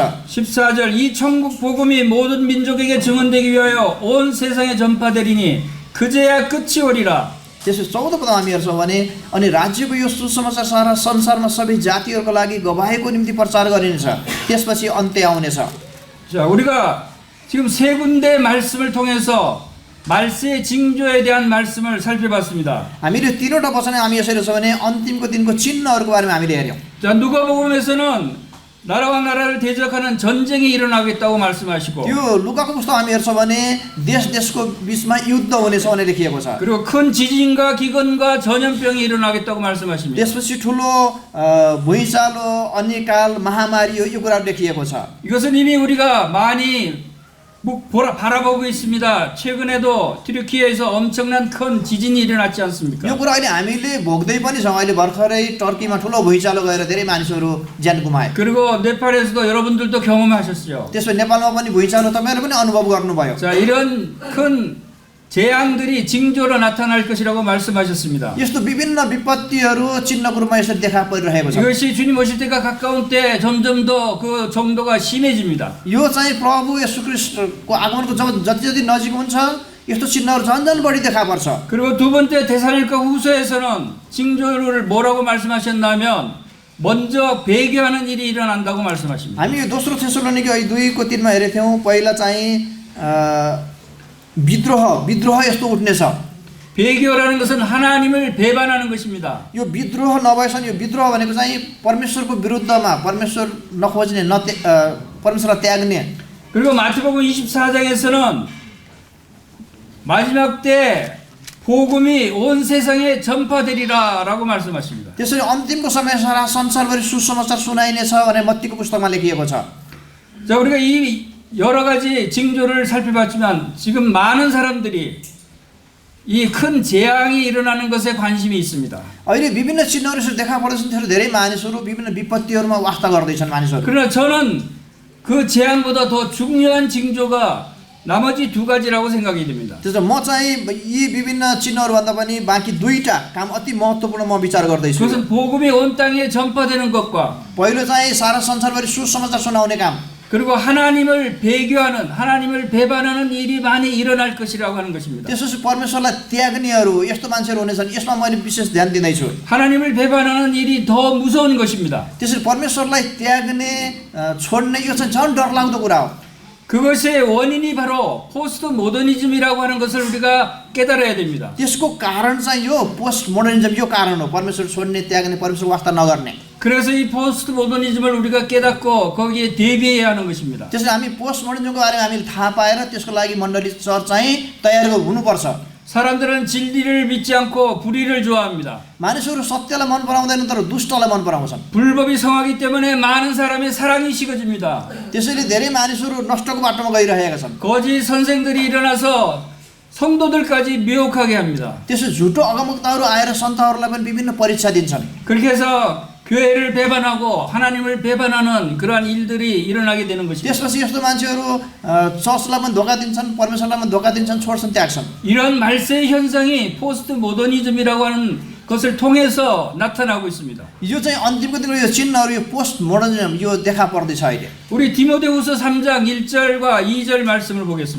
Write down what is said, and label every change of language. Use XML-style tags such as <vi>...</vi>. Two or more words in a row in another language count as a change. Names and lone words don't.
<ko>14절 이 천국 복음이 모든 민족에게 증언되기 위하여 온 세상에 전파되리니 그제야 끝이 오리라.</ko> <ne>त्यसो 14 पदमा हामी हेर्छौँ भने अनि राज्यको यो सुसमाचार सारा संसारमा सबै जातिहरूको लागि गवाहीको निम्ति प्रचार गरिनेछ, त्यसपछि अन्त्य आउनेछ।</ne> <ko>자, 우리가 지금 세 군데 말씀을 통해서 말세의 징조에 대한 말씀을 살펴봤습니다.</ko> <ne>हामीले तीनवटा वचन हामी यसरी छ भने अन्तिमको दिनको चिन्हहरूको बारेमा हामीले हेर्यौँ।</ne> <ko>자, 누가복음에서는 나라와 나라를 대적하는 전쟁이 일어나겠다고 말씀하시고,</ko> <ne>त्यो लुकाको पुस्तक हामी हेर्छौँ भने देश देशको बीचमा युद्ध हुनेछ भनेर लेखिएको छ।</ne> <ko>그리고 큰 지진과 기근과 전염병이 일어나겠다고 말씀하십니다.</ko> <ne>त्यसपछि ठुलो भुइँचालो, अनिकाल, महामारी यो कुराहरू लेखिएको छ।</ne> <ko>이것은 이미 우리가 많이 바라보고 있습니다. 최근에도 튀르키예에서 엄청난 큰 지진이 일어났지 않습니까?</ko> <ne>यो कुरा अहिले हामीले भोग्दै पनि छौँ। अहिले भर्खरै टर्कीमा ठुलो भुइँचालो गएर धेरै मानिसहरू ज्यान गुमाए।</ne> <ko>그리고 네팔에서도 여러분들도 경험하셨어요.</ko> <ne>त्यसपछि नेपालमा पनि भुइँचालो तपाईँहरूले पनि अनुभव गर्नुभयो।</ne> <ko>자, 이런 큰 재앙들이 징조로 나타날 것이라고 말씀하셨습니다.</ko> <ne>यस्तो विभिन्न विपत्तिहरू चिन्हको रूपमा यसरी देखा परिरहेको छ।</ne> <ko>이것이 주님 오실 때가 가까운 때 점점 더 그 정도가 심해집니다.</ko> <ne>यो चाहिँ प्रभु येशू ख्रीष्टको आगमनको जब जति जति नजिक हुन्छ यस्तो चिन्हहरू झन् बढी देखा पर्छ।</ne> <ko>그리고 두 번째 데살로니가 후서에서는 징조를 뭐라고 말씀하셨냐면 먼저 배교하는 일이 일어난다고 말씀하십니다.</ko> <ne>हामी दोस्रो थेसलोनिकी 2को 3मा हेरेको थियौँ। पहिला चाहिँ विद्रोह यस्तो उठ्नेछ।</ne> <ko>배교라는 것은 하나님을 배반하는 것입니다.</ko> <ne>यो विद्रोह नभएसम्म यो विद्रोह भनेको चाहिँ परमेश्वरको विरुद्धमा परमेश्वर नखोज्ने परमेश्वरलाई त्याग्ने।</ne> <ko>그리고 마태복음 24장에서는 마지막 때 복음이 온 세상에 전파되리라라고 말씀하십니다.</ko> <ne>त्यसरी अन्तिमको समय सारा संसारभरि सुसमाचार सुनाइनेछ भनेर मत्तीको पुस्तकमा लेखिएको छ।</ne> <ko>자, 우리가 이 여러 가지 징조를 살펴봤지만 지금 많은 사람들이 이 큰 재앙이 일어나는 것에 관심이 있습니다.</ko> <ne>अहिले विभिन्न चिन्हहरू देखा पर्दैछन्। धेरै मानिसहरू विभिन्न विपत्तिहरूमा वास्ता गर्दैछन् मानिसहरू।</ne> <ko>그러나 저는 그 재앙보다 더 중요한 징조가 나머지 두 가지라고 생각이 됩니다.</ko> <ne>त्यसो म चाहिँ यी विभिन्न चिन्हहरूभन्दा पनि बाँकी दुईटा काम अति महत्त्वपूर्ण म विचार गर्दैछु।</ne> <ko>그것은 복음이 온 땅에 전파되는 것과</ko> <ne>पहिलो चाहिँ सारा संसारभरि सुसमाचार सुनाउने काम,</ne> <ko>그리고 하나님을 배교하는, 하나님을 배반하는 일이 많이 일어날 것이라고 하는 것입니다.</ko> <ne>त्यसपछि परमेश्वरलाई त्याग्नेहरू यस्तो मान्छेहरू हुनेछन्, यसमा मैले विशेष ध्यान दिँदैछु।</ne> <ko>하나님을 배반하는 일이 더 무서운 것입니다.</ko> <ne>त्यसरी परमेश्वरलाई त्याग्ने छोड्ने यो चाहिँ झन् डरलाग्दो कुरा हो।</ne> <ko>그것의 원인이 바로 포스트 모더니즘이라고 하는 것을 우리가 깨달아야 됩니다.</ko> <ne>त्यसको कारण चाहिँ यो</ne> <en>post modernism</en> <ne>यो कारण हो, परमेश्वर छोड्ने, त्याग्ने, परमेश्वर वास्ता नगर्ने।</ne> <ko>그래서 이 포스트 모더니즘을 우리가 깨닫고 거기에 대비해야 하는 것입니다.</ko> <ne>त्यसले हामी</ne> <en>post modernismको</en> <ne>बारेमा हामीले थाहा पाएर त्यसको लागि मण्डली चर्च चाहिँ तयार हुनुपर्छ।</ne> <ko>사람들은 진리를 믿지 않고 불의를 좋아합니다.</ko> <ne>मानिसहरू सत्यलाई मन पराउँदैन तर दुष्टलाई मन पराउँछन्।</ne> <ko>불법이 성하기 때문에 많은 사람의 사랑이 식어집니다.</ko> <ne>त्यसैले धेरै मानिसहरू नष्टको बाटोमा गइरहेका छन्।</ne> <ko>거짓 선생들이 일어나서 성도들까지 미혹하게 합니다.</ko> <ne>त्यसो झुटो अगमवक्ताहरू आएर सन्तहरूलाई पनि विभिन्न परीक्षा दिन्छन्।</ne> <ko>그렇게 해서 교회를 배반하고 하나님을 배반하는 그러한 일들이 일어나게 되는 것입니다.</ko> <ne>त्यसपछि यस्तो मान्छेहरू चर्चलाई पनि धोका दिन्छन्, परमेश्वरलाई पनि धोका दिन्छन्, छोड्छन्, त्याग्छन्।</ne> <ko>이런 말세 현상이 포스트 모더니즘이라고 하는 것을 통해서 나타나고 있습니다.</ko> <ne>यो चाहिँ अन्तिमको दिनको यो चिन्हहरू, यो</ne> <en>post modernism</en> <ne>यो देखा पर्दैछ अहिले।</ne> <ko>우리 디모데후서 3장 1절과 2절 말씀을 보겠습니다.</ko>